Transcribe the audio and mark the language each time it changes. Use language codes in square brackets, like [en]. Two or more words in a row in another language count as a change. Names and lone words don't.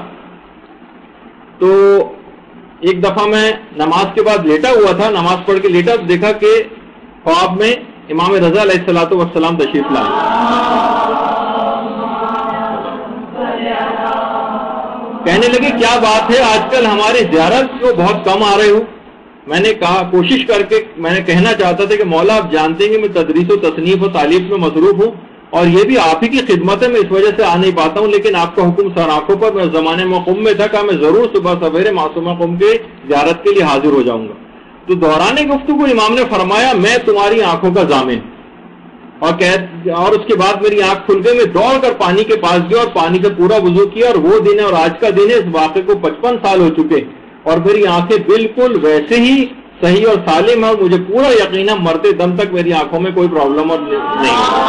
[ur] تو ایک دفعہ میں نماز کے بعد لیٹا ہوا تھا، نماز پڑھ کے لیٹا تو دیکھا کہ خواب میں امام رضا علیہ الصلوۃ والسلام تشریف لائے۔ کہنے لگے کیا بات ہے، آج کل ہماری زیارت کو بہت کم آ رہے ہو۔ میں نے کہا کوشش کر کے میں نے کہنا چاہتا تھا کہ مولا آپ جانتے ہیں کہ میں تدریس و تصنیف و تعلیف میں مصروف ہوں اور یہ بھی آپ ہی کی خدمت ہے، میں اس وجہ سے آ نہیں پاتا ہوں، لیکن آپ کا حکم سر آنکھوں پر، میں اس زمانے میں قم میں تھا کہ میں ضرور صبح سویرے معصومہ قم کے زیارت کے لیے حاضر ہو جاؤں گا۔ تو دوران گفتگو امام نے فرمایا میں تمہاری آنکھوں کا ضامن، اور اس کے بعد میری آنکھ کھل گئی، میں دوڑ کر پانی کے پاس گیا اور پانی سے پورا وضو کیا، اور وہ دن ہے اور آج کا دن ہے، اس واقعے کو 55 سال ہو چکے اور میری آنکھیں بالکل ویسے ہی صحیح اور سالم ہے، اور مجھے پورا یقین ہے مرتے دم تک میری آنکھوں میں کوئی پرابلم اور نہیں۔